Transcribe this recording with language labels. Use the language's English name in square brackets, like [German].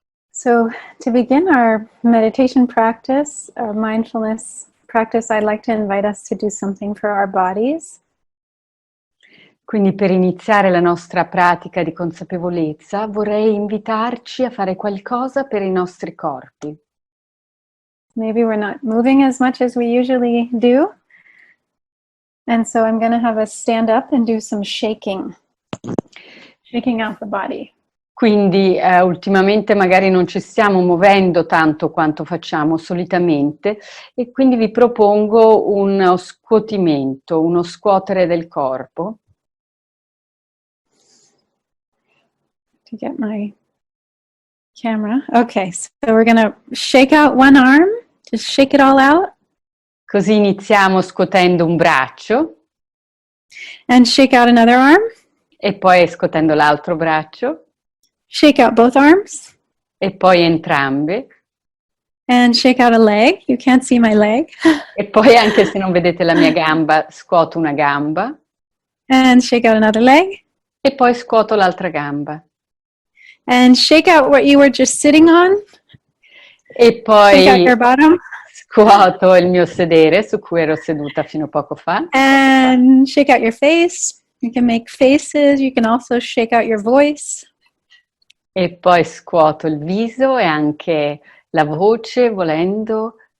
[English] So to begin our meditation practice, our mindfulness practice, I'd like to invite us to do something for our bodies. [Italian] Quindi per iniziare la nostra pratica di consapevolezza vorrei invitarci a fare qualcosa per i nostri corpi. [English] Maybe we're not moving as much as we usually do. And so I'm going to have us stand up and do some shaking out the body. [Italian] Quindi ultimamente magari non ci stiamo muovendo tanto quanto facciamo solitamente e quindi vi propongo uno scuotimento, uno scuotere del corpo. [English] To get my camera. Okay, so we're going to shake out one arm. Just shake it all out. [Italian] Così iniziamo scuotendo un braccio. [English] And shake out another arm. [Italian] E poi scuotendo l'altro braccio. [English] Shake out both arms. [Italian] E poi entrambe. [English] And shake out a leg. You can't see my leg. [Italian] E poi anche se non vedete la mia gamba, scuoto una gamba. [English] And shake out another leg. [Italian] E poi scuoto l'altra gamba. [English] And shake out what you were just sitting on. [Italian] E poi [English] shake out your bottom. [Italian] Scuoto il mio sedere su cui ero seduta fino a poco fa. [English] And shake out your face. You can make faces. You can also shake out your voice. [Italian] E poi scuoto il viso e anche la voce, volendo.